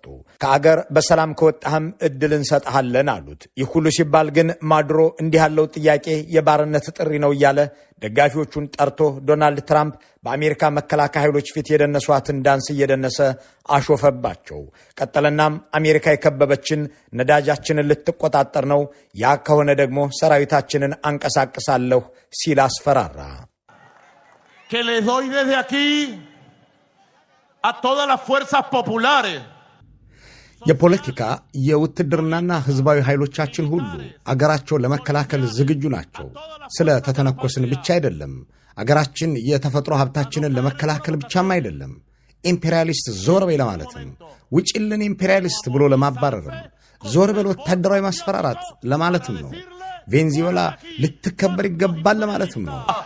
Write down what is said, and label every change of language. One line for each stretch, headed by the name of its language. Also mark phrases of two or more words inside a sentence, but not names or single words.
Amharic: ከአገር በሰላም ከወጣህም እድል እንሰጥሃለን አሉት። ይህ ሁሉ ሲባል ግን ማዱሮ እንዲህ ያለው ጥያቄ የባርነት ጥሪ ነው እያለ ደጋፊዎቹን ጠርቶ ዶናልድ ትራምፕ በአሜሪካ መከላከያ ኃይሎች ፊት የደነሷትን ዳንስ እየደነሰ አሾፈባቸው። ቀጠለናም አሜሪካ የከበበችን ነዳጃችንን ልትቆጣጠር ነው፣ ያ ከሆነ ደግሞ ሰራዊታችንን አንቀሳቅሳለሁ ሲል አስፈራራ።
Spanish: que les doy desde aquí a todas las fuerzas populares
Amharic: የፖለቲካ የውትድርናና ህዝባዊ ኃይሎቻችን ሁሉ አገራቸውን ለመከላከል ዝግጁ ናቸው። ስለ ተተነኮስን ብቻ አይደለም፣ አገራችን የተፈጥሮ ሀብታችንን ለመከላከል ብቻም አይደለም፣ ኢምፔሪያሊስት ዞር በይ ለማለትም፣ ውጭልን ኢምፔሪያሊስት ብሎ ለማባረርም፣ ዞር በል ወታደራዊ ማስፈራራት ለማለትም ነው። ቬንዙዌላ ልትከበር ይገባል ለማለትም ነው።